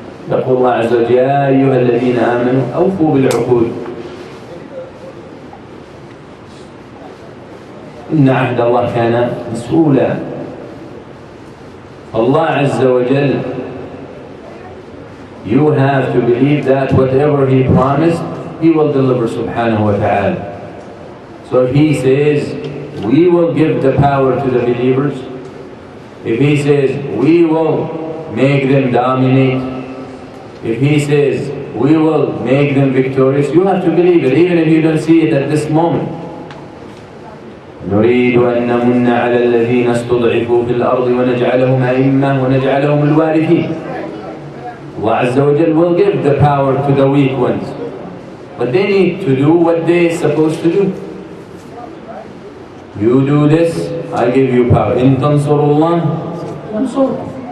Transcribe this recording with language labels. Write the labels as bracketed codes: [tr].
[ar] يقول الله عز وجل: يا أيها الذين آمنوا أوفوا بالعقود إن عهد الله كان مسؤولا. [en] Allah Azza wa Jal, you have to believe that whatever He promised, He will deliver subhanahu wa ta'ala. So if He says, we will give the power to the believers, if He says, we will make them dominate, if He says, we will make them victorious, you have to believe it, even if you don't see it at this moment. [ar] نريد أن نمن على الذين استضعفوا في الأرض ونجعلهم أئمة ونجعلهم الوارثين. [en] Allah Azza wa Jal will give the power to the weak ones, but they need to do what they're supposed to do. You do this, I give you power. [ar] إن تنصروا الله ينصركم.